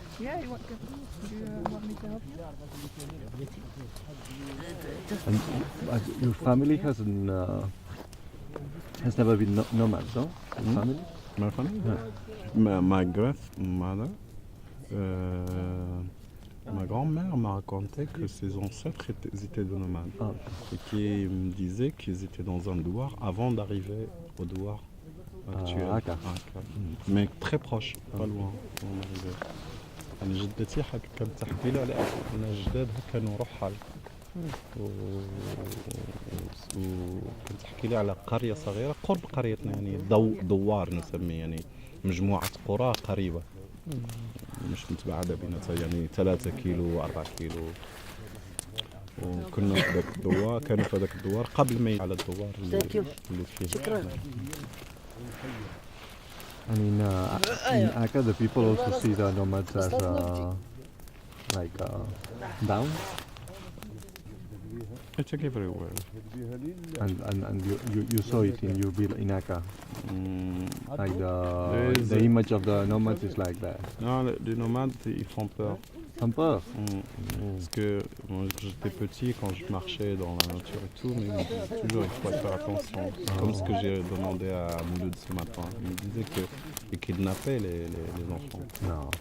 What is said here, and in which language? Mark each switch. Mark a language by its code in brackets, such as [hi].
[en] Yeah, you want, do you want me to help you? And your family has never been nomads, no? Your family? [fr] Ma famille? Ma grandmother, ma grand-mère m'a raconté que ses ancêtres étaient des nomades. Ah. Et qui me disait qu'ils étaient dans un douar avant d'arriver au douar actuel. Akka. Mais très proche, pas loin. On arrivait. [ar] يعني جدتي كانت تحكي لي على أن أجدادها كانوا رحل وكانت تحكي لي على قرية صغيرة قرب قريتنا، يعني دوار نسميه، يعني مجموعة قرى قريبة مش متباعدة بيناتها، يعني 3 كيلو 4 كيلو. وكنا في ذاك الدوار، كانوا في ذاك الدوار قبل ما على الدوار اللي فيه. شكرا. [en] And in Akka, the people also see the nomads as down, I check everywhere. and you saw it in your in Akka, like There's the a- image of the nomads is like that. [fr] Non, les nomades, ils font peur. Un peu. Parce que moi, j'étais petit, quand je marchais dans la nature et tout, mais il me disait toujours il faut faire attention. C'est comme ce que j'ai demandé à Mouloud ce matin. Il me disait qu'ils kidnappaient les enfants. Non.